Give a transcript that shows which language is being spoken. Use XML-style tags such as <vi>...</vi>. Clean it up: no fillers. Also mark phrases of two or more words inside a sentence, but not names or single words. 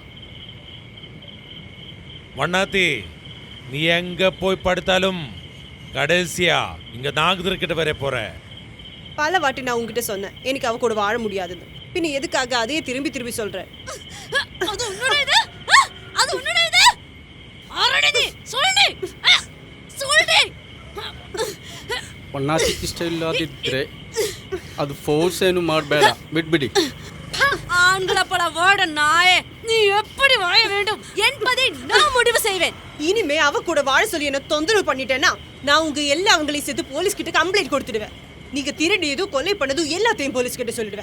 <ta>மண்ணாத்தி, நீ எங்க போய் படுத்தாலும் கடைசியா இங்க நாகதர்கிட்ட வர போற. பல வாட்டி நான் உங்ககிட்ட சொன்னேன் எனக்கு அவ கூட வாழ முடியாதுன்னு. பின்ன எதுக்காக அதையே திரும்பி திரும்பி சொல்ற? அது உன்னோட இது, அது உன்னோட இது. ஆறடி நீ சொல்லுடி, சொல்லுடி.</ta> <kn>ಒಣ್ಣಾತಿ ಇಷ್ಟ ಇಲ್ಲದಿದ್ರೆ ಅದು ಫೋರ್ಸ್ ಏನು ಮಾಡಬೇಡ, ಬಿಟ್ಬಿಡಿ.</kn> <ta>ஆண்களை போல வாட நாயே, நீ எப்படி வாழ வேண்டும் என்பதை நான் முடிவு செய்வேன். இனிமே அவ கூட வாழ சொல்லி என்ன தொந்தரவு பண்ணிட்டேன்னா நான் உங்க எல்லாவங்களையும் சேர்த்து போலீஸ் கிட்ட கம்ப்ளைண்ட் கொடுத்துடுவேன். நீங்க திருடியதும் கொலை பண்ணதும் எல்லாத்தையும் போலீஸ் கிட்ட சொல்லிடுவேன்.</ta>